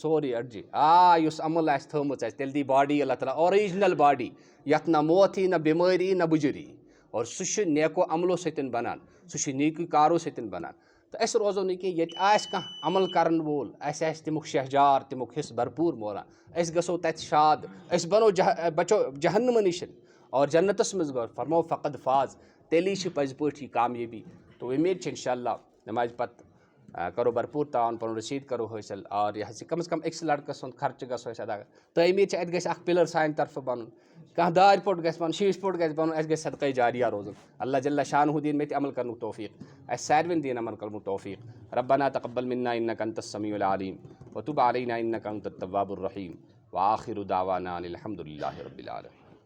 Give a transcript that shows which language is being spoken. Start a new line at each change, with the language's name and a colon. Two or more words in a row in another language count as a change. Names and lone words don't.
Kashmiri: سورُے أڈجہِ یُس عمل آسہِ تھٲومٕژ اَسہِ تیٚلہِ
English: the body
Kashmiri: اللہ تعالیٰ
English: original body
Kashmiri: یتھ نہ موت یی نہ بٮ۪مٲرۍ یی نہ بُجر یی اور سُہ چھُ نیکو عملو سۭتۍ بنان سُہ چھُ نیٖکٕے کارو سۭتۍ بنان تہٕ أسۍ روزو نہٕ کینٛہہ ییٚتہِ آسہِ کانٛہہ عمل کرن وول اَسہِ آسہِ تمیُک شہجار تمیُک حصہٕ بھرپوٗر موران أسۍ گژھو تتہِ شاد أسۍ بچو جہنمہٕ نِش اور جنتس منٛز گوٚو فرمو فقد فاز تیٚلی چھِ پٔزۍ پٲٹھۍ یہِ کامیٲبی تو اُمید چھِ
Arabic: انشاء اللہ
Kashmiri: نمازِ پتہٕ کرو بھرپوٗر تعاوُن پنُن رسیٖد کرو حٲصِل اور یہِ حظ یہِ کم از کم أکِس لڑکہٕ سُنٛد خرچہٕ گژھو أسۍ ادا تعمیٖر چھِ اَتہِ گژھِ اکھ پِلر سانہِ طرفہٕ بنُن کانٛہہ دارِ پوٚٹ گژھِ بنُن شیٖشہٕ پوٚٹ گژھِ بنُن اَسہِ گژھِ صدقے جاریہ روزُن اللہ جل شانہ دِیِن مےٚ تہِ عمل کرنُک توفیٖق اَسہِ سارنٕے دِیِن عمل کرنُک توفیٖق
Arabic: ربنا تقبل منا انك انت السميع العليم وتب علينا انك انت التواب الرحيم واخر دعوانا ان الحمد لله رب العالمين.